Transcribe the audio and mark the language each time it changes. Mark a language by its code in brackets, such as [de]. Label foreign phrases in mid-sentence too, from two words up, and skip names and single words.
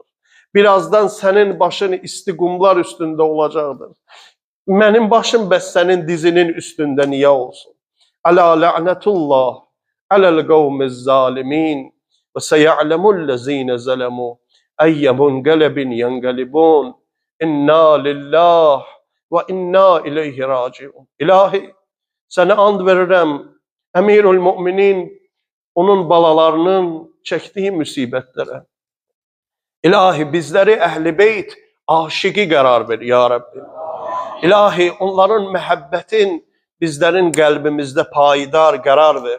[az] Birazdan sənin başın isti qumlar üstündə olacaqdır. Mənim başım bəs sənin dizinin üstündə niyə olsun? [ar] ألا لعنة الله على القوم الظالمين وسيعلم الذين ظلموا أي منقلب ينقلبون إنا لله وإنا إليه راجعون. [az] İlahi, sənə and verirəm, Əmirül Müminin onun balalarının çəkdiyi müsibətlərə. İlahi, bizləri Əhl-i Beyt aşiqi qərar ver, [ar] يا ربي. [az] İlahi, onların məhəbbətin bizlərin qəlbimizdə payidar qərar ver.